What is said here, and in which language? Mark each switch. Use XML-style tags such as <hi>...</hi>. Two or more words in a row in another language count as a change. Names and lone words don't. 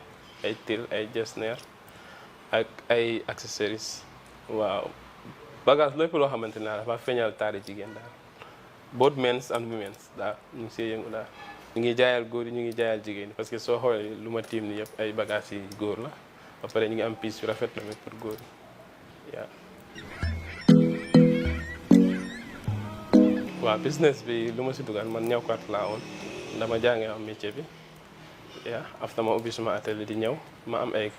<wo>ay til ay jesner ak ay accessories waaw bagage lépp loo xamante ne dafa feeñal taari jigéen daal</wo> <en>both men's and women's</en> <wo>daal ñu ngi siy yëngu daal ñu ngi jaayal góor yi ñu ngi jaayal jigéen</wo> <fr>parce que</fr> <wo>soo xoolee lu ma tiim ni yëpp ay bagages yi góor la ba pare ñu ngi am pièces yu rafet tamit pour góor yi waaw. waaw business bi lu ma si dugal man ñawkat laa woon dama jàngee am métier bi after ma ubbi suma atelier di ñëw ma am ay</wo>